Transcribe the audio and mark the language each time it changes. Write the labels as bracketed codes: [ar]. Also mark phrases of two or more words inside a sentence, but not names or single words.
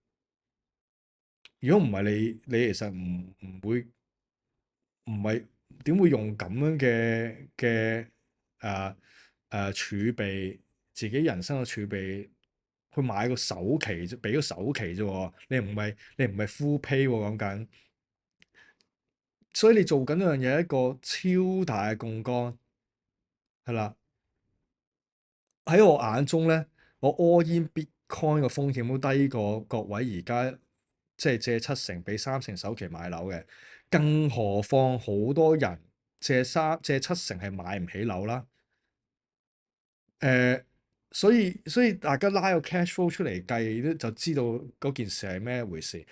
[yue] 如果唔係你其實唔係點會用咁樣嘅誒儲備，自己人生嘅儲備去買個首期啫，俾個首期啫喎，你唔係 [en] full pay [yue] 喎講緊，所以你做緊一樣嘢係一個超大嘅槓桿，係啦。喺我眼中咧，我 [en] all in Bitcoin [yue] 嘅風險都低過各位而家即係借70%俾30%首期買樓嘅，更何況好多人借70%係買唔起樓啦。誒、所以大家拉個 [en] cash flow [yue] 出嚟計咧，就知道嗰件事係咩回事。